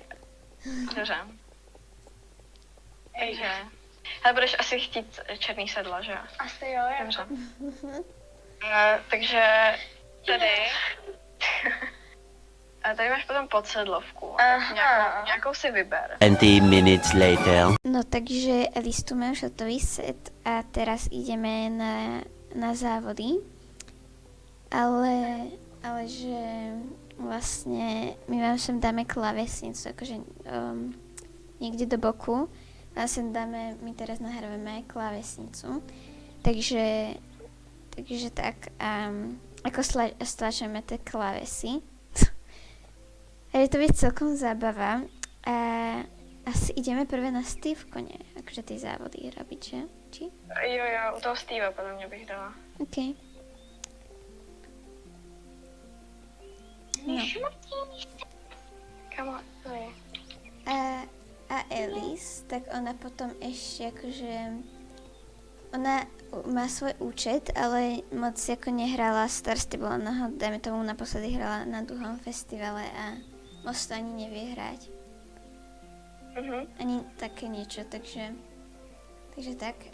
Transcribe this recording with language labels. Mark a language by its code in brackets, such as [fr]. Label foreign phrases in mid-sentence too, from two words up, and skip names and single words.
[cs] Dobře. Takže. Ale budeš asi chtít černý sedlo, že jo? Asi jo, Dobře. Takže tady A tady máš potom podsedlovku. Aha. Nějakou si vyber. [en] 20 minutes later. [sk] No takže listu má už hotový set a teraz ideme na závody. Ale že vlastne my vám sem dáme klávesnicu, akože niekde do boku. Vám sem dáme, my teraz nahrávame klávesnicu. Takže tak, ako stlačame tie klávesy. A je to byť celkom zábava. A asi ideme prvé na Stevko, ne? Akože ty závody robiť, že? Či? [cs] Jo, u toho Steva podle mě bych dala. OK. No. [sk] Kamo, to je. A Alice, tak ona potom ešte akože... Ona má svoj účet, ale moc ako nehrala Star Stable, ona ho, dajme tomu, naposledy hrala na druhom festivale a moc to ani nevie hrať. Ani také niečo, takže tak.